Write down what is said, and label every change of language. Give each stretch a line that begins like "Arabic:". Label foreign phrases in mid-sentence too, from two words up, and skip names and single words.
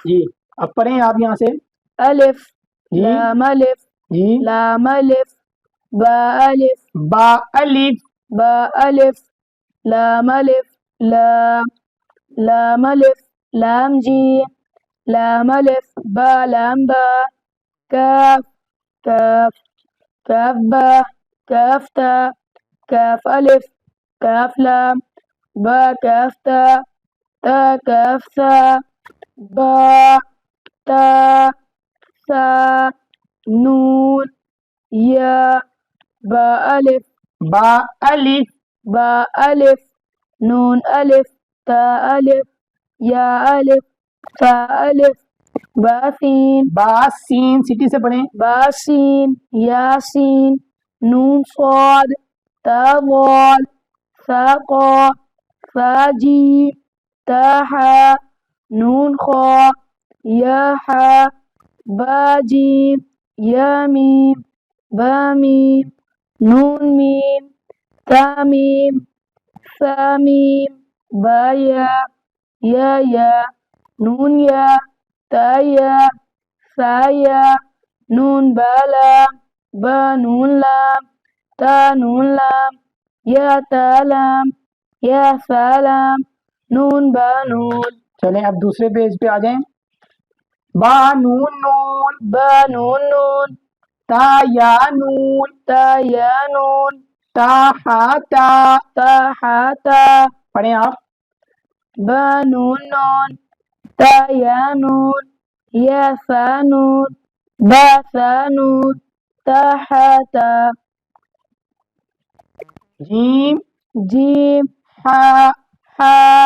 Urdu: جی، اب پڑھیں آپ یہاں سے۔ الف، لام الف، لام الف، با الف، لام الف، لام الف، لام جیم، لام الف، با لام با، کاف، با، کاف تا، کاف الف، کاف لام، با کاف تا کاف سا، با تا سا، نون یا، با الف، نون الف، تا الف، یا الف، تا الف با سین با سین سٹی سے پڑھیں. با سین یا سین نون صاد تا ضاد ثا قاف فا جیم تا حا نون خا یا حا با جیم یا میم با میم نون میم تا میم ثا میم با یا نون یا تا یا ثا یا نون با نون لام تا نون لام یا تا لام یا ثا لام نون با نون. چلیں اب دوسرے پیج پہ آ جائیں. با نون نون با نون نون تا یا نون تا یا نون تا ہا تا. تا حا تا پڑھیں آپ. با نون نون تا یا نون یا ثا نون با ثا نون تا حا تا. جیم جیم ہا حا